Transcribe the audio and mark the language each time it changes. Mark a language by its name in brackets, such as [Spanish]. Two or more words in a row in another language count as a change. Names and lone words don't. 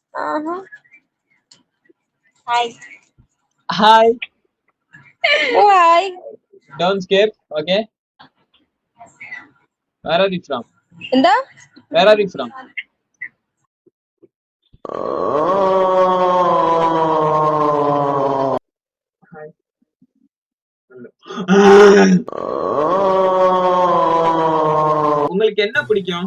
[English] Hi. Hi. Oh, hi. Don't skip, okay? Where are you from? Inda? Where are you from? Hi. [Tamil] உங்களுக்கு என்ன பிடிக்கும்?